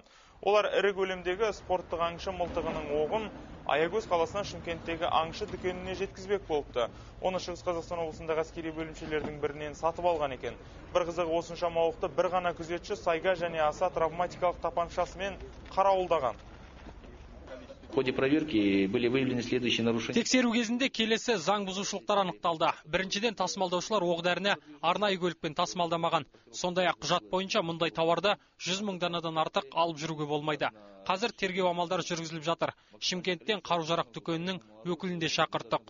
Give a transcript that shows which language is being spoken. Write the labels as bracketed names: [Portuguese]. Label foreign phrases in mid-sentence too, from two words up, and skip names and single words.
[Kazakh] Олар ірі көлемдегі спорттық аңшы мылтығының оғын Аягөз қаласынан Шымкенттегі аңшы дүкеніне жеткізбек болыпты. Оны Шығыс Қазақстан облысындағы әскери бөлімшелердің бірінен сатып алған екен. Бір қызығы осыншама оқты бір ғана күзетші сайга және аса травматикалық тапаншасымен қарауылдаған. [Russian] В ходе проверки были выявлены следующие нарушения. [Kazakh] Тексеру кезінде келесі заң бұзушылықтар анықталды. Біріншіден, тасымалдаушылар оқ-дәріні арнайы көлікпен тасымалдамаған. Сондай-ақ құжат бойынша мұндай тауарды 100 мың данадан артық алып жүруге болмайды. Қазір тергеу амалдары жүргізіліп жатыр. Шымкенттен қару-жарақ дүкенінің өкілін де шақырттық.